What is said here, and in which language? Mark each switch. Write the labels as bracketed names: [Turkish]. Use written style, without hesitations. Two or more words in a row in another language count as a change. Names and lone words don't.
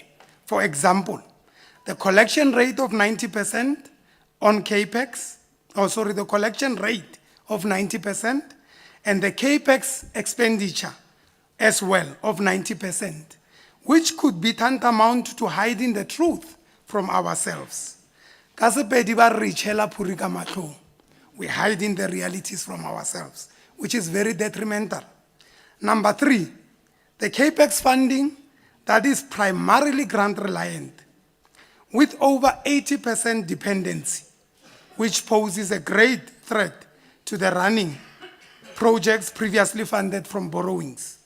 [English] For example, the collection rate of 90% on CAPEX, the collection rate of 90% and the CAPEX expenditure as well of 90%, which could be tantamount to hiding the truth from ourselves. [Northern Sotho] Ka Sepedi ba re tjhela phuri ka mahlong. [English] We're hiding the realities from ourselves, which is very detrimental. Number 3, the CAPEX funding that is primarily grant reliant, with over 80% dependency, which poses a great threat to the running projects previously funded from borrowings.